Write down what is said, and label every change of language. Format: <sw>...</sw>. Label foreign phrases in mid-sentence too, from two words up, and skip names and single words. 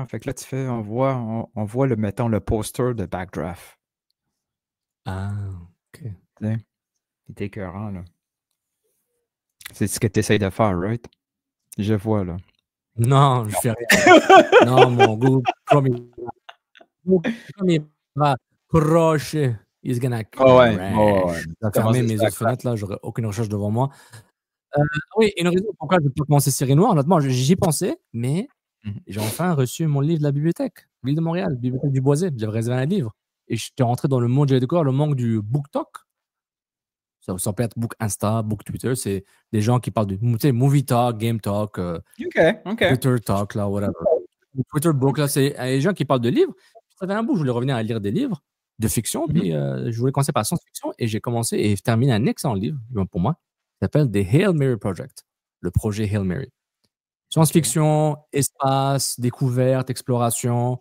<fr>Fait que là, on voit le poster de Backdraft. Ah, OK. Il est écœurant, là. C'est ce que tu essayes de faire, right? Je vois, là. Non, je fais rien. Non, mon goût, comme il va crusher,</fr> <en>he's gonna crash.</en> <fr>Je vais fermer mes autres fenêtres, là, j'aurai aucune recherche devant moi. Oui, une raison pourquoi je peux commencer Série Noire, honnêtement, j'y pensais, mais j'ai enfin reçu mon livre de la bibliothèque, l'île de Montréal, bibliothèque du Boisé. J'avais réservé un livre. Et j'étais rentré dans le monde, j'avais découvert le monde du</fr> <en>book talk.</en> <fr>Ça peut être</fr> <en>book Insta, book Twitter.</en> <fr>C'est des gens qui parlent de</fr> <en>movie talk, game talk, Twitter talk,</en> <fr>là, whatever.</fr> <en>Twitter book,</en> <fr>là, c'est les gens qui parlent de livres. Ça fait un bout, je voulais revenir à lire des livres de fiction, puis je voulais commencer par la science-fiction, et j'ai commencé et terminé un excellent livre pour moi. Ça s'appelle The Hail Mary Project, le projet Hail Mary. Science-fiction, espace, découverte, exploration.</fr>